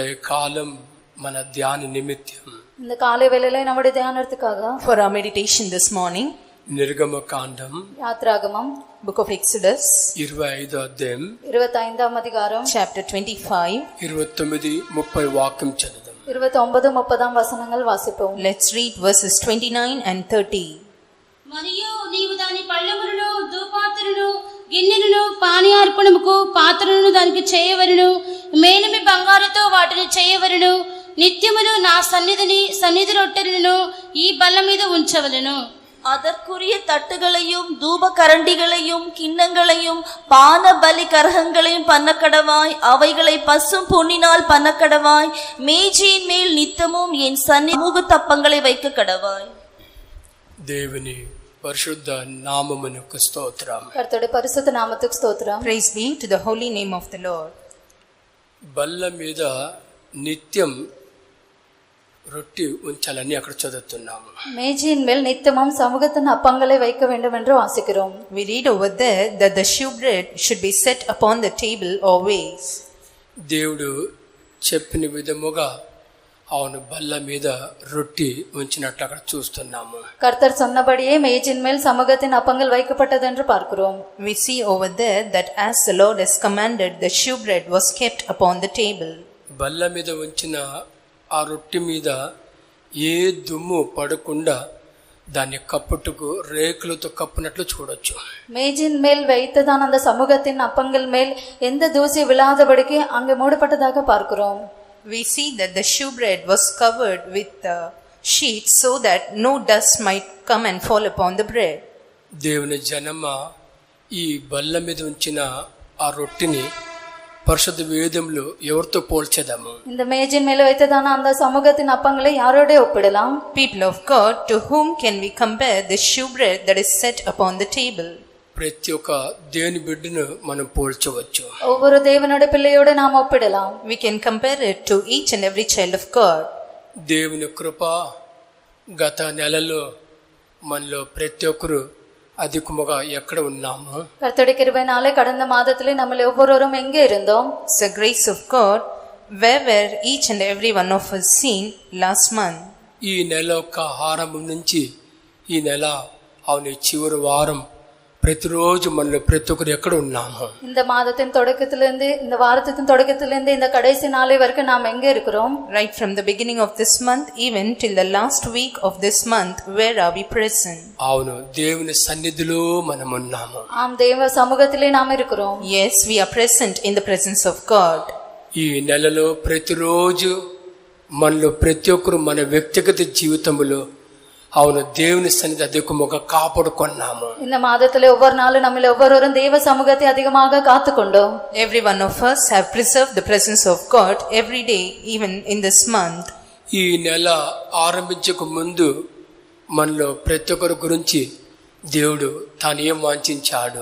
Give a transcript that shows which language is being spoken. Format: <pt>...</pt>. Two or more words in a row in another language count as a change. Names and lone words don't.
<te>காலம் మన ధ్యాన నిమిత్తం</te> <ta>இந்த காலை வேளையில நம்முடைய தியானத்துக்காக</ta> <en>for our meditation this morning,</en> <te>నిర్గమకాండం</te> <ta>யாத்ராகமம்</ta> <en>book of Exodus</en> <te>25వ అధ్యాయం</te> <ta>25ஆம் அதிகாரம்</ta> <en>chapter 25.</en> <te>29 30 వాక్యం చదువుదాం.</te> <ta>29 30ஆம் வசனங்கள் வாசிப்போம்.</ta> <en>Let's read verses 29 and 30.</en> <te>మరియు నీవు దాని పళ్ళెములను ధూపాత్రను గిన్నెలను పానీయార్పణముకు పాత్రలను దానికి చేయవరును, మేలిమి బంగారుతో వాటిని చేయవరును. నిత్యమును నా సన్నిధి రొట్టెలను ఈ బల్ల మీద ఉంచవలను.</te> <ta>அதற்குரிய தட்டுகளையும் தூப கரண்டிகளையும் கிண்ணங்களையும் பான பலி கரகங்களையும் பண்ணக்கடவாய். அவைகளை பசும் பொன்னினால் பண்ணக்கடவாய். மேஜையின் மேல் நித்தமும் என் சமூக தப்பங்களை வைக்க கடவாய்.</ta> <te>దేవుని పరిశుద్ధ నామమునకు స్తోత్రం.</te> <ta>கர்த்தருடைய பரிசுத்த நாமத்துக்கு ஸ்தோத்திரம்.</ta> <en>Praise be to the holy name of the Lord.</en> <te>బల్ల మీద నిత్యం రొట్టి ఉంచాలని అక్కడ చదువుతున్నాము.</te> <ta>மேஜையின் மேல் நித்தமும் சமூகத்தின் அப்பங்களை வைக்க வேண்டும் என்று வாசிக்கிறோம்.</ta> <en>We read over there that the shewbread should be set upon the table always.</en> <te>దేవుడు చెప్పిన విధముగా அவன் బల్ల మీద రొట్టి ఉంచినట్లు అక్కడ చూస్తున్నాము.</te> <ta>கர்த்தர் சொன்னபடியே மேஜையின் மேல் சமூகத்தின் அப்பங்கள் வைக்கப்பட்டது என்று பார்க்கிறோம்.</ta> <en>We see over there that as the Lord has commanded, the shewbread was kept upon the table.</en> <te>బల్ల మీద ఉంచిన ఆ రొట్టి మీద ఏ దుమ్ము పడకుండా దాన్ని కప్పుటకు రేకులతో కప్పునట్లు చూడొచ్చు.</te> <ta>மேஜையின் மேல் வைத்ததான அந்த சமூகத்தின் அப்பங்கள் மேல் எந்த தூசி விழாதபடிக்கு அங்கே மூடப்பட்டதாக பார்க்கிறோம்.</ta> <en>We see that the shewbread was covered with a sheet so that no dust might come and fall upon the bread.</en> <te>దేవుని జనమ ఈ బల్ల మీద ఉంచిన ఆ రొట్టిని పరిశుద్ధ వేదంలో ఎవరితో పోల్చేదాము?</te> <ta>இந்த மேஜையின் மேல் வைத்ததான அந்த சமூகத்தின் அப்பங்களை யாரோட ஒப்பிடலாம்?</ta> <en>People of God, to whom can we compare the shewbread that is set upon the table?</en> <te>ప్రతి ఒక్క దేవుని బిడ్డను మనం పోల్చవచ్చు.</te> <ta>ஒவ்வொரு தேவனுடைய பிள்ளையோட நாம் ஒப்பிடலாம்.</ta> <en>We can compare it to each and every child of God.</en> <te>దేవుని కృప గత నెలలో మనలో ప్రతి ఒక్కరు అధికముగా ఎక్కడ ఉన్నాము?</te> <ta>கர்த்தருடைய கிருபையினாலே கடந்த மாதத்திலே நம்ம ஒவ்வொருவரும் எங்கே இருந்தோம்?</ta> <en>It's the grace of God. Where were each and every one of us seen last month?</en> <te>ఈ నెల యొక్క ఆరంభం నుంచి ఈ నెల అవును చివరి వారం ప్రతిరోజు మనలో ప్రతి ఒక్కరు ఎక్కడ ఉన్నాము?</te> <ta>இந்த மாதத்தின் தொடக்கத்திலிருந்து இந்த வாரத்தின் தொடக்கத்திலிருந்து இந்த கடைசி நாளை வரைக்கும் நாம் எங்கே இருக்கிறோம்?</ta> <en>Right from the beginning of this month even till the last week of this month, where are we present?</en> <te>అవును దేవుని సన్నిధిలో మనం ఉన్నాము.</te> <ta>ஆம், தேவ சமூகத்திலே நாம் இருக்கிறோம்.</ta> <en>Yes, we are present in the presence of God.</en> <te>ఈ నెలలో ప్రతిరోజు మనలో ప్రతి ఒక్కరు మన వ్యక్తిగత జీవితంలో అవును దేవుని సన్నిధి అధికముగా కాపాడుకున్నాము.</te> <ta>இந்த மாதத்திலே ஒவ்வொரு நாளும் நம்ம ஒவ்வொருவரும் தேவ சமூகத்தை அதிகமாக காத்துக்கொண்டோம்.</ta> <en>Every one of us have preserved the presence of God every day, even in this month.</en> <te>ఈ నెల ఆరంభించక ముందు మనలో ప్రతి ఒక్కరి గురించి దేవుడు తాను ఏం వాంఛించాడు?</te>